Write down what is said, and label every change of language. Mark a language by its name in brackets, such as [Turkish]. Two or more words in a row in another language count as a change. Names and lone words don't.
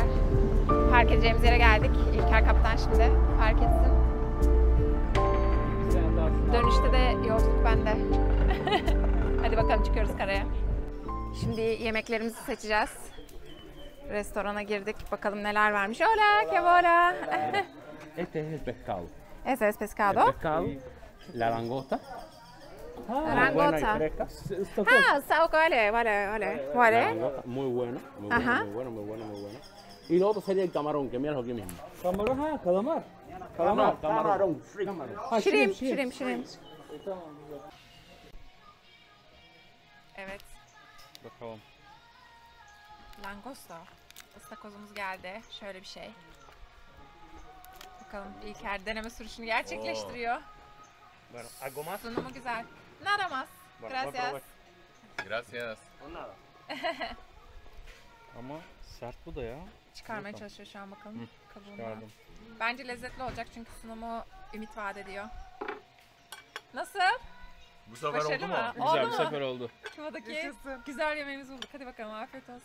[Turkish] Park edeceğimiz yere geldik. İlker kaptan şimdi park etsin. Dönüşte de yolculuk bende. Hadi bakalım, çıkıyoruz karaya. Şimdi yemeklerimizi seçeceğiz. Restorana girdik. Bakalım neler varmış. [Spanish] Hola, que hola. Este es el pescado. Ese es pescado. El pescado, la langosta. Naranja. Langota. Esto Ah, sao, vale, vale, vale. Vale. langota, muy buena, muy buena, Ajá. muy buena, muy buena, muy buena. Y lo otro sería el camarón, que míralo aquí mismo. Camarón, ha, calamar. Camarón. [English] Shrimp, shrimp. [Turkish] Evet. Bakalım. Langosta. Istakozumuz geldi. Şöyle bir şey. Bakalım İlker deneme sürüşünü gerçekleştiriyor. [Spanish] Bueno, algo más. [Turkish] Sunumu güzel. [Spanish] Nada más. Gracias. Gracias. [Turkish] Ama sert bu da ya. Çıkarmaya çalışıyor şu an bakalım. Kabuğunu. Çıkardım. Bence lezzetli olacak çünkü sunumu ümit vaat ediyor. Nasıl? Bu sefer Başarılı oldu mı? mu? Güzel Oldu bir mu? sefer oldu. Kıma'daki güzel yemeğimizi bulduk. Hadi bakalım afiyet olsun.